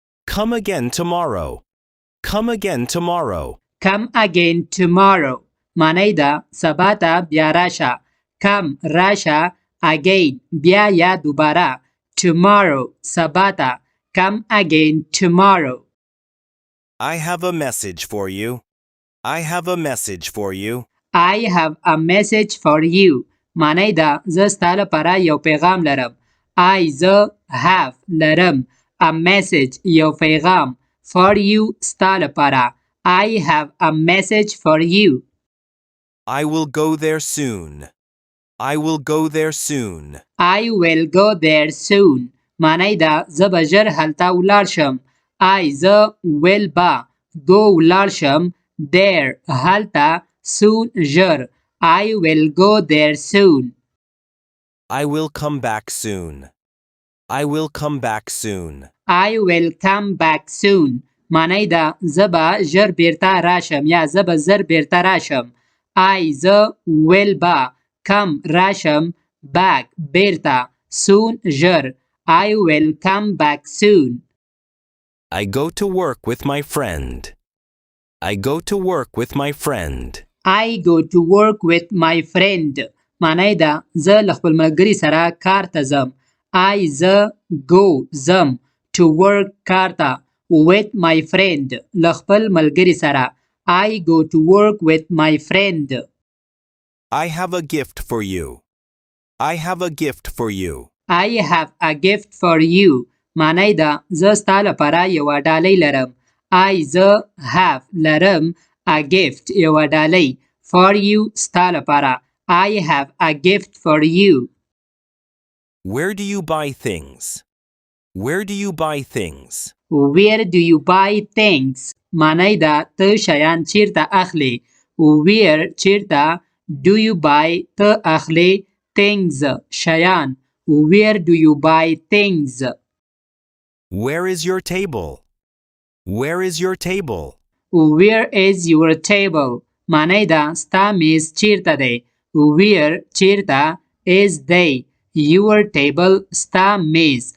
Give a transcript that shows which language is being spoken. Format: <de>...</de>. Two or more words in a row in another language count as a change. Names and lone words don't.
<en>Come again tomorrow. Come again tomorrow. Come again tomorrow.</en> <ps>معنی ده سبا ته بیا راشه. Come راشه. Again بیا یا دوباره. Tomorrow سبا ته.</ps> <en>Come again tomorrow. I have a message for you. I have a message for you. I have a message for you.</en> <ps>معنی ده زه ستا لپاره یو پیغام لرم. زه have لرم</ps> <en>a message</en> <ps>یو پیغام</ps> <en>for you</en> <ps>ستا لپاره.</ps> <en>I have a message for you. I will go there soon. I will go there soon. I will go there soon.</en> <ps>معنی ده زه به ژر هلته ولاړ شم. زه will به go ولاړ شم there هلته soon ژر.</ps> <en>I will go there soon. I will come back soon. I will come back soon. I will come back soon.</en> <ps>معنی ده زه به ژر بیرته راشم یا زه به زر بیرته راشم. زه will به come راشم back بیرته soon ژر.</ps> <en>I will come back soon. I go to work with my friend. I go to work with my friend. I go to work with my friend.</en> <ps>معنی ده زه له خپل ملګري سره کار ته ځم. زه go ځم</ps> <en>to work</en> <ps>کار ته</ps> <en>with my friend</en> <ps>له خپل ملګري سره.</ps> <en>I go to work with my friend. I have a gift for you. I have a gift for you. I have a gift for you.</en> <ps>معنی ده زه ستا لپاره یوه ډالۍ لرم. زه have لرم</ps> <en>a gift</en> <ps>یوه ډالۍ</ps> <en>for you</en> <ps>ستا لپاره.</ps> <en>I have a gift for you. Where do you buy things? Where do you buy things? Where do you buy things?</en> <ps>معنی ده ته شیان چیرته اخلي.</ps> <en>Where چیرته do you buy</en> <ps>ته اخلي</ps> <en>things شیان. Where do you buy things? Where is your table? Where is your table? Where is your table?</en> <ps>معنی ده ستا میز چیرته دی. Where چیرته is دی.</ps> <en>Your table</en> <ps>ستا میز.</ps>